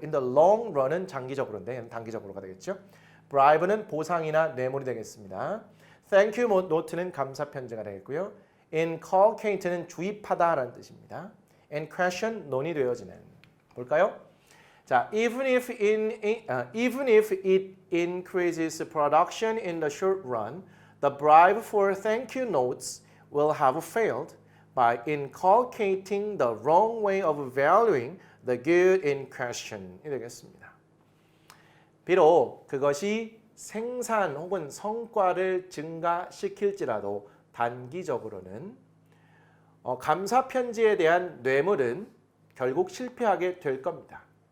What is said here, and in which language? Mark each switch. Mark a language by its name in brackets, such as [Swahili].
[English] in the long run [Korean] 은 장기적으로인데 단기적으로가 되겠죠. bribe는 보상이나 뇌물이 되겠습니다. thank you note는 감사 편지가 되겠고요. inculcate는 주입하다라는 뜻입니다. [English] and question [Korean] 논의되어지는. 볼까요? [English] 자, even if it increases production in the short run, the bribe for thank you notes will have failed by inculcating the wrong way of valuing the good in question. [Korean] 이 되겠습니다. 비록 그것이 생산 혹은 성과를 증가시킬지라도 단기적으로는 감사 편지에 대한 뇌물은 결국 실패하게 될 겁니다.